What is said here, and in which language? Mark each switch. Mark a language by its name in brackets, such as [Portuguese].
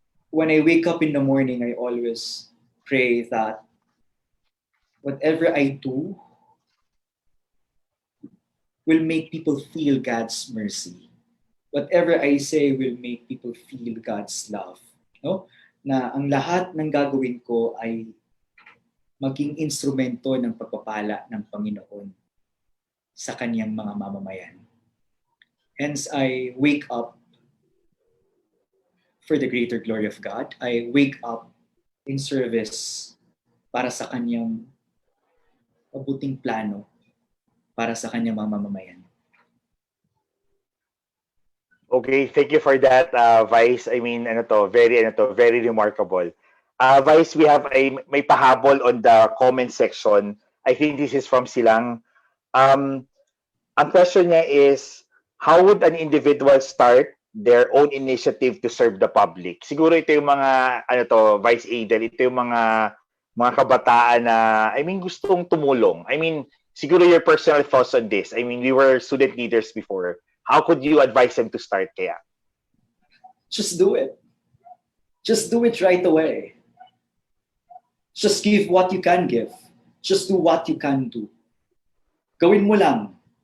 [English] When I wake up in the morning, I always pray that whatever I do will make people feel God's mercy. Whatever I say will make people feel God's love. No? [Filipino] Na ang lahat ng gagawin ko ay maging instrumento ng pagpapala ng Panginoon sa kanyang mga mamamayan. [English] Hence, I wake up for the greater glory of God. I wake up in service [Filipino] para sa kanyang mabuting plano para sa kanyang mga mamamayan. [English] Okay, thank you for that, Vice. I mean, very remarkable. Vice, we have [Filipino] may pahabol [English] on the comment section. I think this is from Silang. [Filipino] Ang question niya [English] is, how would an individual start their own initiative to serve the public? [Filipino] Siguro ito yung mga, Vice Aidel, ito yung mga kabataan na, gustong tumulong. Siguro [English] your personal thoughts on this. We were student leaders before. How could you advise them to start [Filipino] kaya? [English] Just do it. Just do it right away. Just give what you can give. Just do what you can do. [Filipino] Gawin mo lang.